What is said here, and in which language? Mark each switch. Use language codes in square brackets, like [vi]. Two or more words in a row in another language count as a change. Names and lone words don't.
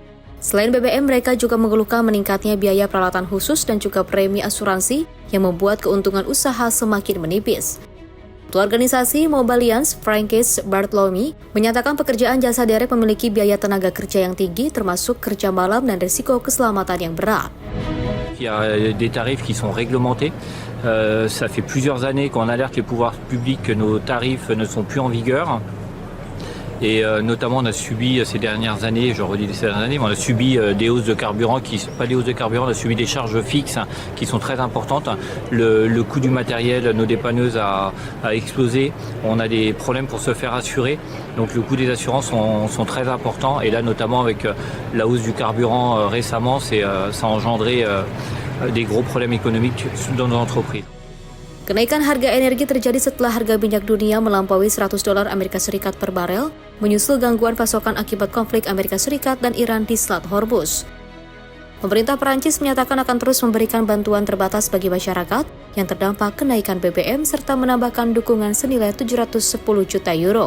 [id] Selain BBM, mereka juga mengeluhkan meningkatnya biaya peralatan khusus dan juga premi asuransi yang membuat keuntungan usaha semakin menipis. Ketua organisasi Mobilians, Frankis Bartholomew, menyatakan pekerjaan jasa derek memiliki biaya tenaga kerja yang tinggi, termasuk kerja malam dan risiko keselamatan yang berat. [fr] Il y a des tarifs qui sont réglementés. Ça fait plusieurs années qu'on alerte les pouvoirs publics que nos tarifs ne sont plus en vigueur. Et notamment, on a subi ces dernières années, je redis ces dernières années, mais on a subi des hausses de carburant, pas des hausses de carburant, on a subi des charges fixes qui sont très importantes. Le coût du matériel, nos dépanneuses a explosé. On a des problèmes pour se faire assurer. Donc le coût des assurances sont très importants. Et là, notamment avec la hausse du carburant récemment, ça a engendré des gros problèmes économiques dans nos entreprises. [id] Kenaikan harga energi terjadi setelah harga minyak dunia melampaui $100 Amerika Serikat per barel, menyusul gangguan pasokan akibat konflik Amerika Serikat dan Iran di Selat Hormuz. Pemerintah Perancis menyatakan akan terus memberikan bantuan terbatas bagi masyarakat yang terdampak kenaikan BBM serta menambahkan dukungan senilai 710 juta euro.